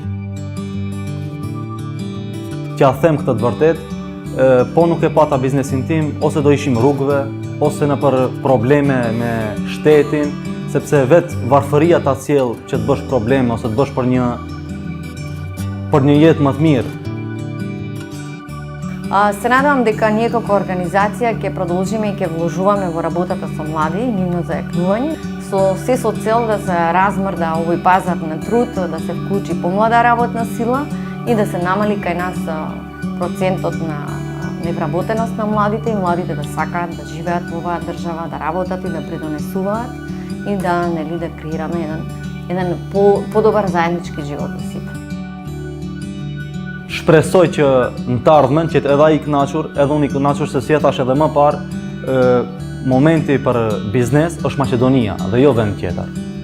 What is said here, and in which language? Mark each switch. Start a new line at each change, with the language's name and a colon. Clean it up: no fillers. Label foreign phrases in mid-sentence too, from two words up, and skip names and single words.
Albanian: T'ja them këtë të vërtet, po nuk e pata biznesin tim, ose do ishim rrugëve, ose në për probleme me shtetin, sepse vetë varfëria ta sjell që të bësh probleme ose të bësh për një jetë më të mirë.
Macedonian: Се надевам дека ние како организација ќе продолжиме и ќе вложуваме во работата со млади, нивно зајакнување, со цел да се размрда овој пазар на труд, да се вклучи помлада работна сила и да се намали кај нас процентот на невработеност на младите и младите да сакаат да живеат во оваа држава, да работат и да придонесуваат и да креираме еден подобар заеднички живот за сите.
Albanian: Shpresoj që në të ardhmen që edhe ai i kënaqur, edhe unë i kënaqur se si e thash edhe më parë, momenti për biznes është Maqedonia dhe jo vend tjetër.